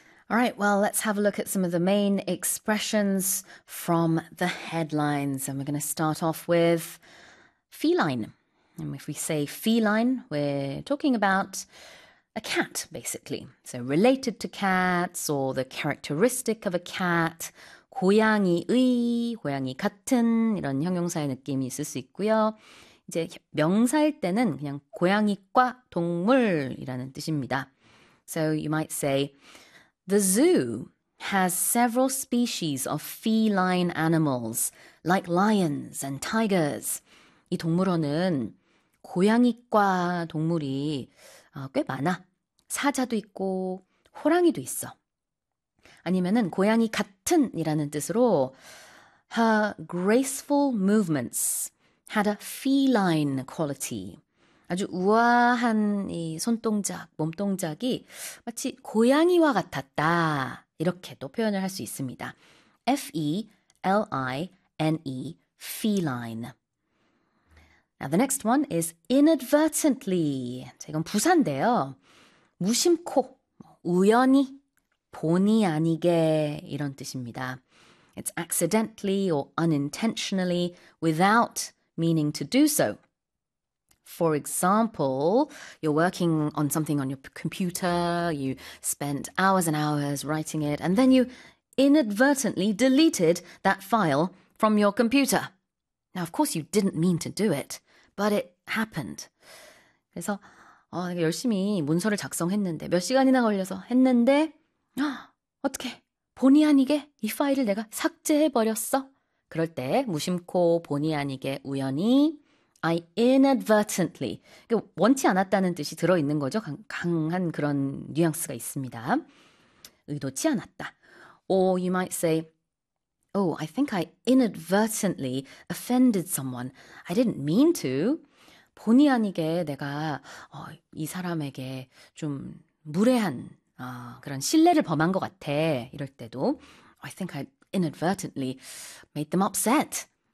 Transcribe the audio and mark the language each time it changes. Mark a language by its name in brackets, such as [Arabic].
[English] All right, well, let's have a look at some of the main expressions from the headlines. And we're going to start off with feline. And if we say feline, we're talking about a cat, basically. So related to cats or the characteristic of a cat. [Korean] 고양이의, 고양이 같은 이런 형용사의 느낌이 있을 수 있고요. 이제 명사일 때는 그냥 고양이과 동물이라는 뜻입니다. [English] So you might say, The zoo has several species of feline animals, like lions and tigers. [Korean] 이 동물원은 고양이과 동물이 꽤 많아. 사자도 있고 호랑이도 있어. 아니면은 고양이 같은이라는 뜻으로 [English] her graceful movements had a feline quality. [Korean] 아주 우아한 이 손동작, 몸동작이 마치 고양이와 같았다. 이렇게도 표현을 할수 있습니다. [English] feline, feline. Now the next one is inadvertently. [Korean] 이건 부사인데요. 무심코, 우연히, 본의 아니게 이런 뜻입니다. [English] It's accidentally or unintentionally without meaning to do so. For example, you're working on something on your computer, you spent hours and hours writing it, and then you inadvertently deleted that file from your computer. Now, of course, you didn't mean to do it, but it happened. [Korean] 그래서 열심히 문서를 작성했는데, 몇 시간이나 걸려서 했는데, 어떻게 본의 아니게 이 파일을 내가 삭제해버렸어? 그럴 때 무심코 본의 아니게 우연히 [English] I inadvertently. [Korean] 원치 않았다는 뜻이 들어있는 거죠. 강한 그런 뉘앙스가 있습니다. 의도치 않았다. [English] Or you might say, Oh, I think I inadvertently offended someone. I didn't mean to. [Korean] 본의 아니게 내가 이 사람에게 좀 무례한 그런 실례를 범한 것 같아. 이럴 때도 [English] I think I inadvertently made them upset.